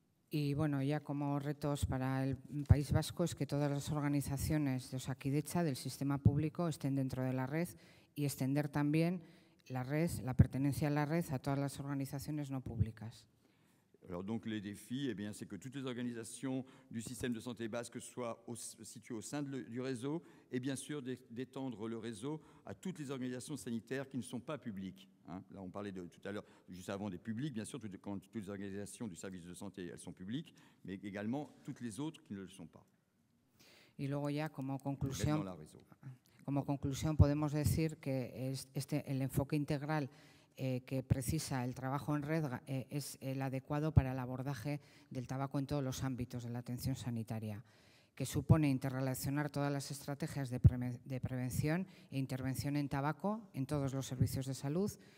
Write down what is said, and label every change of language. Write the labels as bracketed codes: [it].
[es] Y bueno, ya como retos para el País Vasco es que todas las organizaciones de Osakidetza, del sistema público, estén dentro de la red, y extender también la pertenencia a la red a todas las organizaciones no públicas. [fr] Alors donc les défis, eh bien, c'est que toutes les organisations du système de santé basque soient situées au sein du réseau, et bien sûr d'étendre le réseau à toutes les organisations sanitaires qui ne sont pas publiques. Hein. Là, on parlait tout à l'heure, juste avant, des publics, bien sûr, toutes les organisations du service de santé, elles sont publiques, mais également toutes les autres qui ne le sont pas. [es] Y luego ya como conclusión podemos decir que el enfoque integral que precisa el trabajo en red es el adecuado para el abordaje del tabaco en todos los ámbitos de la atención sanitaria, que supone interrelacionar todas las estrategias de prevención e intervención en tabaco en todos los servicios de salud,